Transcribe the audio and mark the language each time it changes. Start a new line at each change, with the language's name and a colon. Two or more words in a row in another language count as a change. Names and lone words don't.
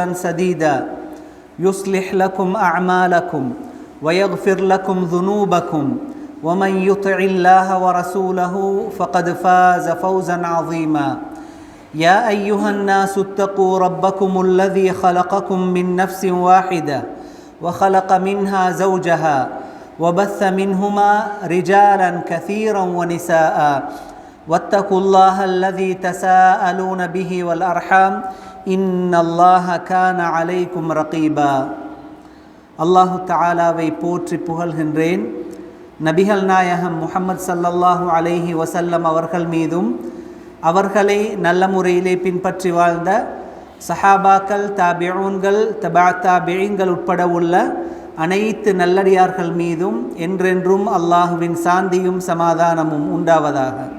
Arabic: سديدا يصلح لكم أعمالكم ويغفر لكم ذنوبكم ومن يطع الله ورسوله فقد فاز فوزا عظيما يا أيها الناس اتقوا ربكم الذي خلقكم من نفس واحدة وخلق منها زوجها وبث منهما رجالا كثيرا ونساء واتقوا الله الذي تساءلون به والأرحام إن الله كان عليكم رقيبا الله تعالى
Tamil: போற்றி புகழ்கின்றேன். நபிகள் நாயகம் முஹம்மது
Arabic: صلى الله عليه وسلم
Tamil: அவர்கள் மீதும் அவர்களை நல்ல முறையிலே பின்பற்றி வாழ்ந்த சஹாபாக்கள், தாபிஊன்கள், தபா தாபிஈன்கள் உட்பட உள்ள அனைத்து நல்லடியார்கள் மீதும் என்றென்றும் அல்லாஹுவின் சாந்தியும் சமாதானமும் உண்டாவதாக.